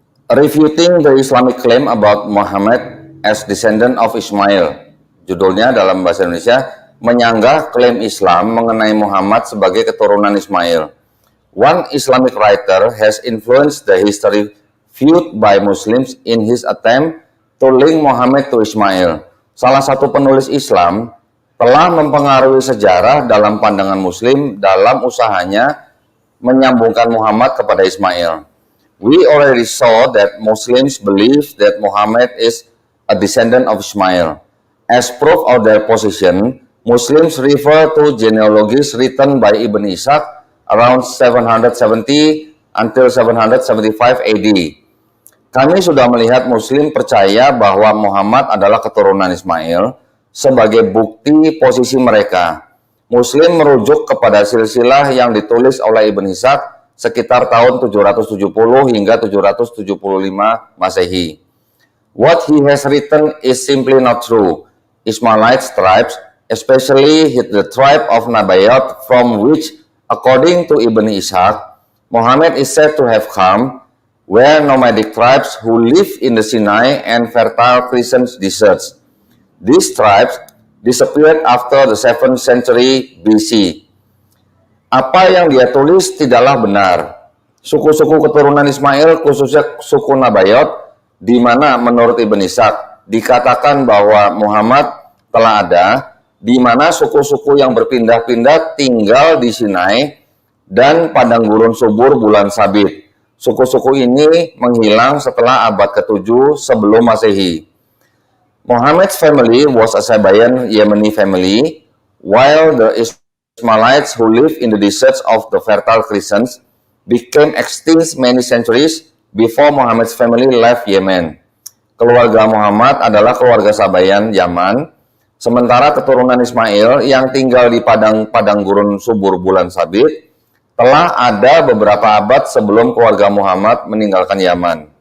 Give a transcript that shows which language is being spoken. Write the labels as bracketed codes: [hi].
[en] Refuting the Islamic claim about Muhammad as descendant of Ismail. [id] Judulnya dalam bahasa Indonesia, menyanggah klaim Islam mengenai Muhammad sebagai keturunan Ismail. [en] One Islamic writer has influenced the history viewed by Muslims in his attempt to link Muhammad to Ismail. [id] Salah satu penulis Islam telah mempengaruhi sejarah dalam pandangan Muslim dalam usahanya menyambungkan Muhammad kepada Ismail. [en] We already saw that Muslims believe that Muhammad is a descendant of Ismail. As proof of their position, Muslims refer to genealogies written by Ibn Ishaq around 770 until 775 AD. [id] Kami sudah melihat Muslim percaya bahwa Muhammad adalah keturunan Ismail sebagai bukti posisi mereka. Muslim merujuk kepada silsilah yang ditulis oleh Ibn Ishaq sekitar tahun 770 hingga 775 Masehi. [en] What he has written is simply not true. Ismailite tribes, especially the tribe of Nabayot, from which, according to Ibn Ishaq, Muhammad is said to have come, were nomadic tribes who live in the Sinai and fertile Crescent deserts. These tribes disappeared after the 7th century BC. [id] Apa yang dia tulis tidaklah benar. Suku-suku keturunan Ismail, khususnya suku Nabayot, di mana menurut Ibn Ishaq dikatakan bahwa Muhammad telah ada, di mana suku-suku yang berpindah-pindah tinggal di Sinai dan padang gurun subur bulan sabit. Suku-suku ini menghilang setelah abad ke-7 sebelum Masehi. [en] Muhammad's family was a Sabaean Yemeni family, while the Ismailites who live in the deserts of the Fertile Crescent became extinct many centuries before Muhammad's family left Yemen. [id] Keluarga Muhammad adalah keluarga Sabaean Yaman, sementara keturunan Ismail yang tinggal di padang gurun subur bulan sabit telah ada beberapa abad sebelum keluarga Muhammad meninggalkan Yaman.